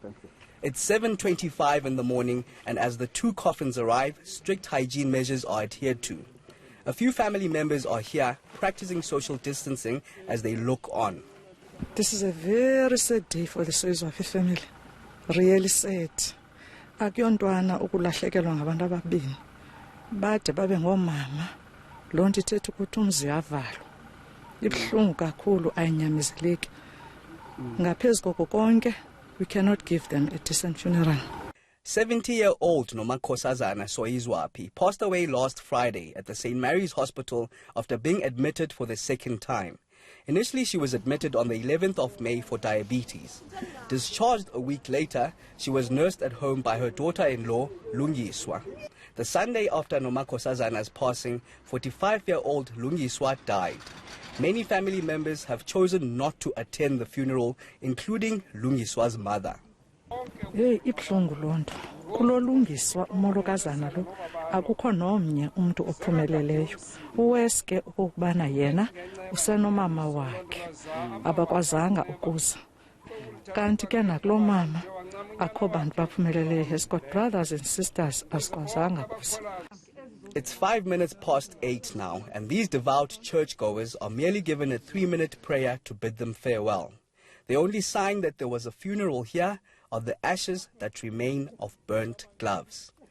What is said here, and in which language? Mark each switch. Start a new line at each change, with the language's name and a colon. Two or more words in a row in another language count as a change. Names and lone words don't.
English: It's 7:25 in the morning, and as the two coffins arrive, strict hygiene measures are adhered to. A few family members are here practicing social distancing as they look on. This is a very sad day for the Soyizwapi family. Really sad.
Xhosa: Akuyontwana ukulahlekelwa ngabantu ababini. Bade babe ngomama lonto ithethe ukuthi umzi yavalwa ibhlungu kakhulu ayinyamizeleki ngaphezulu konke
English: we cannot give them a decent funeral. 70-year-old Nomakhosazana Soyizwapi passed away last Friday at the St. Mary's Hospital after being admitted for the second time. Initially, she was admitted on the 11th of May for diabetes. Discharged a week later, she was nursed at home by her daughter-in-law, Lungiswa. The Sunday after Nomakhosazana's passing, 45-year-old Lungiswa died. Many family members have chosen not to attend the funeral, including Lungiswa's mother.
Xhosa: Ibhlungu lonto. Kulolungiswa umolokazana lo akukho nomnye umuntu ophumeleleyo. Uweske ukubana yena usenomama wakhe abakwazanga ukuza. Kanti ke nakulo mama akho bantu baphumeleleyo.
English: Has got brothers and sisters
Xhosa: asikwazanga kuza.
English: It's 5 minutes past 8 now, and these devout churchgoers are merely given a 3-minute prayer to bid them farewell. The only sign that there was a funeral here are the ashes that remain of burnt gloves.